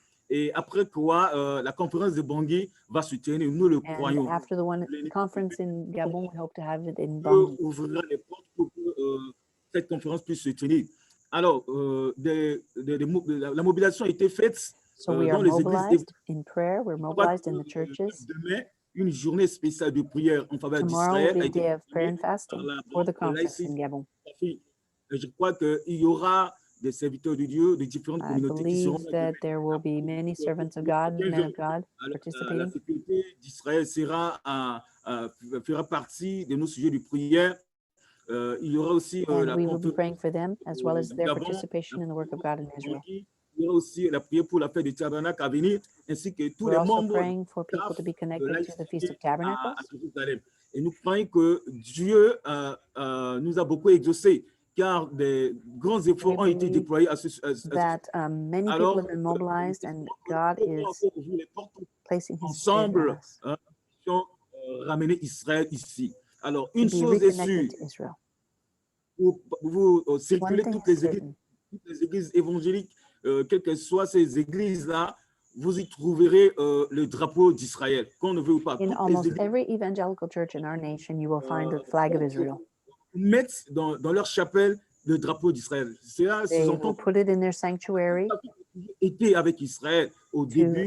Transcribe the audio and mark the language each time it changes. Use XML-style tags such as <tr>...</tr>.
<fr>Et après quoi, la conférence de Bangui va se tenir, nous le croyons.</fr> <en>After the conference in Gabon, we hope to have it in Bangui.</en> <fr>Ouvrira les portes pour que cette conférence puisse se tenir. Alors, la mobilisation a été faite dans les églises.</fr> <en>In prayer, we're mobilized in the churches.</en> <fr>Demain, une journée spéciale de prière en faveur d'Israël.</fr> <en>Tomorrow will be a day of prayer and fasting for the conference in Gabon.</en> <fr>Je crois qu'il y aura des serviteurs de Dieu de différentes communautés qui seront.</fr> <en>I believe that there will be many servants of God, men of God, participating.</en> <fr>La sécurité d'Israël fera partie de nos sujets de prière. Il y aura aussi</fr> <en>we will be praying for them as well as their participation in the work of God in Israel.</en> <fr>Il y aura aussi la prière pour la fête du tabernacle à venir, ainsi que tous les membres</fr> <en>praying for people to be connected to the Feast of Tabernacles.</en> <fr>Et nous croyons que Dieu nous a beaucoup exaucés, car des grands efforts ont été déployés à ce</fr> <en>many people have been mobilized and God is placing his</en> <fr>ensemble ramener Israël ici. Alors, une chose est sûre, vous circulez toutes les églises évangéliques, quelles que soient ces églises-là, vous y trouverez le drapeau d'Israël, qu'on ne veut ou pas.</fr> <en>In almost every evangelical church in our nation, you will find the flag of Israel.</en> <fr>Mettent dans leur chapelle le drapeau d'Israël.</fr> <en>They will put it in their sanctuary</en> <fr>était avec Israël au début.</fr>